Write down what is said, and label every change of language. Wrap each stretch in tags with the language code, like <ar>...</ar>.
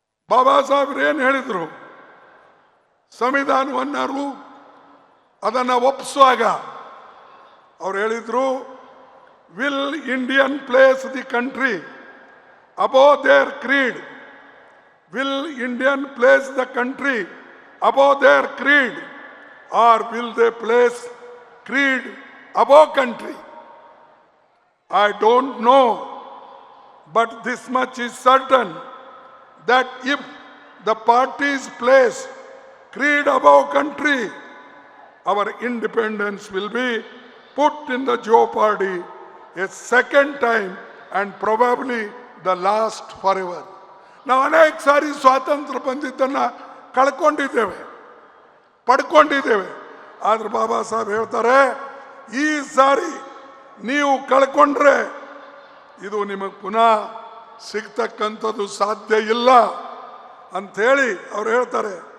<kn>ಬಾಬಾ ಸಾಹೇಬ್ರು ಏನು ಹೇಳಿದರು, ಸಂವಿಧಾನವನ್ನು ಅದನ್ನು ಒಪ್ಪಿಸುವಾಗ ಅವ್ರು ಹೇಳಿದ್ರು,</kn> <en>Will Indian place the country above their creed, will Indian place the country above their creed, or will they place creed above country? I don't know, but this much is certain, that if the parties place creed above country, our independence will be put in the jeopardy a second time and probably the last forever.</en> <kn>ನಾವು ಅನೇಕ ಸಾರಿ ಸ್ವಾತಂತ್ರ್ಯ ಬಂದಿದ್ದನ್ನು ಕಳ್ಕೊಂಡಿದ್ದೇವೆ, ಪಡ್ಕೊಂಡಿದ್ದೇವೆ. ಆದ್ರೆ ಬಾಬಾ ಸಾಹೇಬ್ ಹೇಳ್ತಾರೆ, ಈ ಸಾರಿ ನೀವು ಕಳ್ಕೊಂಡ್ರೆ ಇದು ನಿಮಗೆ ಪುನಃ ಸಿಗ್ತಕ್ಕಂಥದ್ದು ಸಾಧ್ಯ ಇಲ್ಲ ಅಂಥೇಳಿ ಅವ್ರು ಹೇಳ್ತಾರೆ.</kn>